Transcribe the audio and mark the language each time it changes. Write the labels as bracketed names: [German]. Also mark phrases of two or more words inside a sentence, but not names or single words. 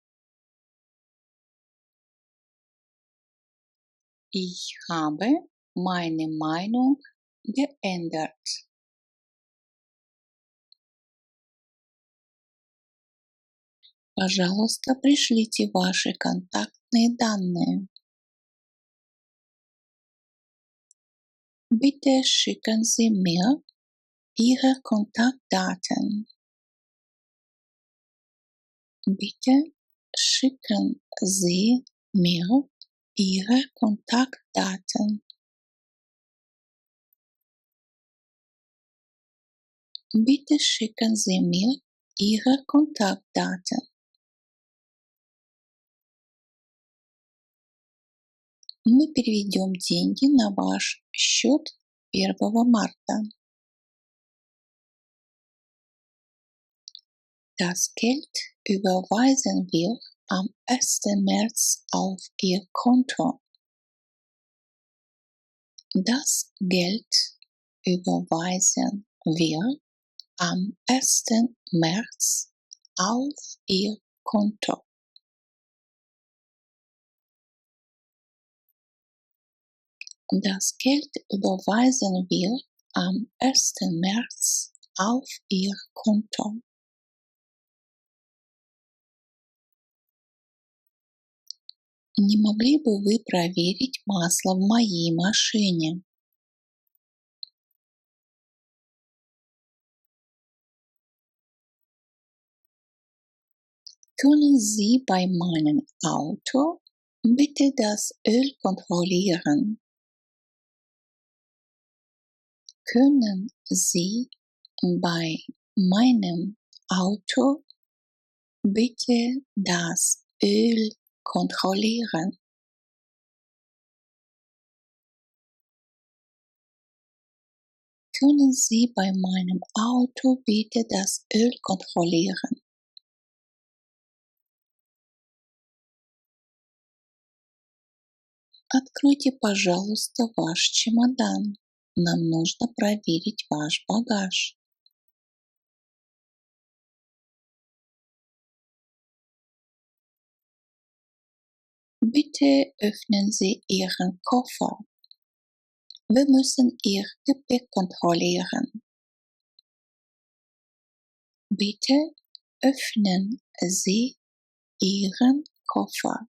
[German] Ich habe meine Meinung geändert. [Russian] Пожалуйста, пришлите ваши контактные данные. [German] Bitte schicken Sie mir Ihre Kontaktdaten. Bitte schicken Sie mir Ihre Kontaktdaten. Bitte schicken Sie mir Ihre Kontaktdaten. [Russian] Мы переведем деньги на ваш счет 1 марта. [German] Das Geld überweisen wir am 1. März auf Ihr Konto. Das Geld überweisen wir am 1. März auf Ihr Konto. Das Geld überweisen wir am 1. März auf Ihr Konto. [Russian] Не могли бы вы проверить масло в моей машине? [German] Können Sie bei meinem Auto bitte das Öl kontrollieren? Können Sie bei meinem Auto bitte das Öl kontrollieren? Können Sie bei meinem Auto bitte das Öl kontrollieren? [Russian] Откройте, пожалуйста, ваш чемодан. Нам нужно проверить ваш багаж. [German] Bitte öffnen Sie Ihren Koffer. Wir müssen Ihr Gepäck kontrollieren. Bitte öffnen Sie Ihren Koffer.